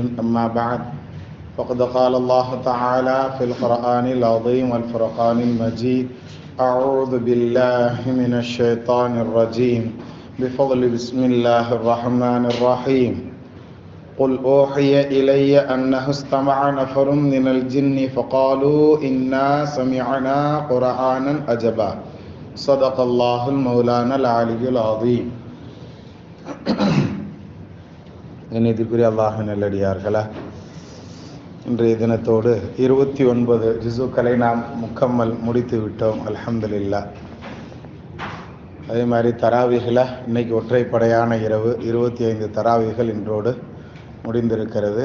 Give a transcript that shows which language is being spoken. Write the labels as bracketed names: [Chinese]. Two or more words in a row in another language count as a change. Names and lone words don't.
[Arabic] أما بعد فقد قال الله تعالى في القرآن العظيم والفرقان المجيد: أعوذ بالله من الشيطان الرجيم بفضل بسم الله الرحمن الرحيم. قل أوحي إلي أنه استمع نفر من الجن فقالوا إنا سمعنا قرآنا عجبا. صدق الله المولانا العلي العظيم. [Tamil] கண்ணியத்திற்குரிய அல்லாஹ்வின் நல்லடியார்களே, இன்றைய தினத்தோடு 29 ஜுஸுக்களை நாம் முக்கம்மல் முடித்து விட்டோம். அல்ஹம்துலில்லாஹ். அதே மாதிரி தராவிகளை இன்னைக்கு ஒற்றைப்படையான இரவு 25 தராவிகள் இன்றோடு முடிந்திருக்கிறது.